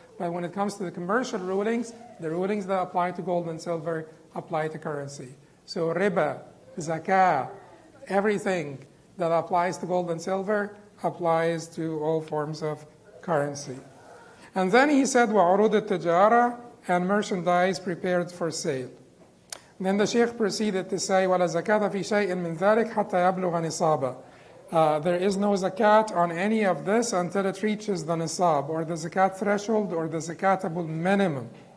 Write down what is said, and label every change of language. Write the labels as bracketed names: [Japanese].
[English] But when it comes to the commercial rulings, the rulings that apply to gold and silver apply to currency. So riba, zakah, everything that applies to gold and silver applies to all forms of currency. And then he said, [Arabic] وَعُرُودُ التِّجَارَةِ, [English] and merchandise prepared for sale. Then the Sheikh proceeded to say, [Arabic] وَلَا زَكَاةَ فِي شَيْءٍ مِّن ذَلِكَ حَتَّى يَبْلُغَ نِصَابًا. [English] There is no zakat on any of this until it reaches the nisab, or the zakat threshold, or the zakat-able minimum.